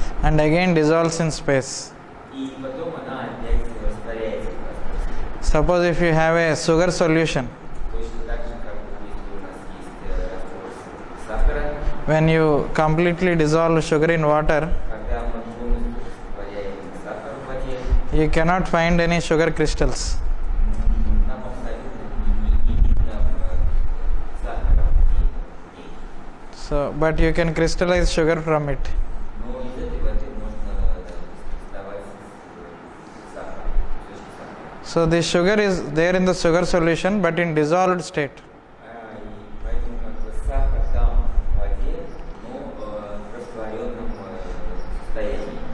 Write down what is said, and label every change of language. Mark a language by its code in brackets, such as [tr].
[en] And again dissolves in space. [ru] И потом она опять растворяется в пространстве. [en] Suppose if you have a sugar solution, [ru] Точно так же, как если у нас есть раствор сахара, [en] when you completely dissolve sugar in water, [ru] когда мы полностью растворяем сахар в воде, [en] you cannot find any sugar crystals. [ru] нам абсолютно не видно сахара в ней. [en] So, but you can crystallize sugar from it. [ru] Но из этой воды можно доставать сахар, кусочки сахара. [en] So the sugar is there in the sugar solution, but in dissolved state. [ru] И поэтому как бы сахар там в воде, но в растворенном состоянии.